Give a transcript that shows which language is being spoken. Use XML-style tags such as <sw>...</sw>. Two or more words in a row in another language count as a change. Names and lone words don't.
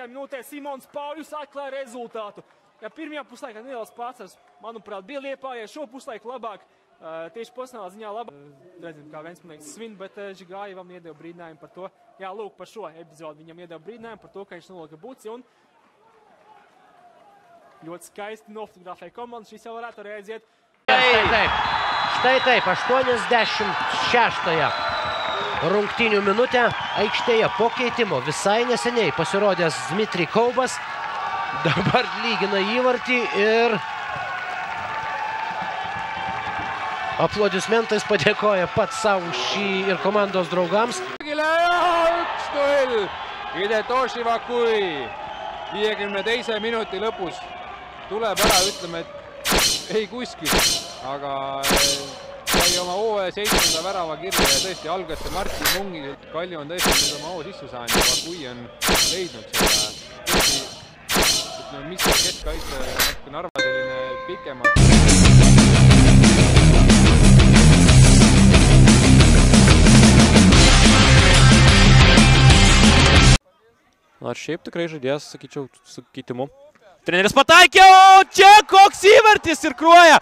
<lv>minūtē Simons Pauļus atklāja rezultātu. Ja pirmajā puslaikā neliels pārsvars, manuprāt, bija Liepājai, šo puslaiku labāk, tieši personāla ziņā labāk. Redzam, kā Ventspilsnieks svin, bet Žigājevam iedeva brīdinājumu par to. Jā, lūk, par šo epizodu viņam iedeva brīdinājumu par to, ka viņš nolika buci un ļoti skaisti nofotografēja komandu. Šis jau varētu arī aiziet.</lv> <lt>Štai taip, 86. rungtynių minutę aikštėje po keitimo. Visai neseniai pasirodęs Dmitrij Kaubas. Dabar lygina įvartį ir aplodismentais padėkoja pats savo šį ir komandos draugams.</lt> <et>1-0 Hidetoshi Vakui 52. minuti lõpus tuleb ära, ütleme, et ei kuskil, aga sai oma hooaja 7. värava kirja ja tõesti algas see Martin Mungilt. Kalju on tõesti nüüd oma hoo sisse saanud ja Vakui on leidnud seda. Ütleme, mis see keskkaitse natuke Narva selline pikemalt.</et> <lt>Na, šiaip tikrai žaidėjas, sakyčiau, su keitimu. Treneris pataikė, o čia koks įvartis ir Kruoja.</lt>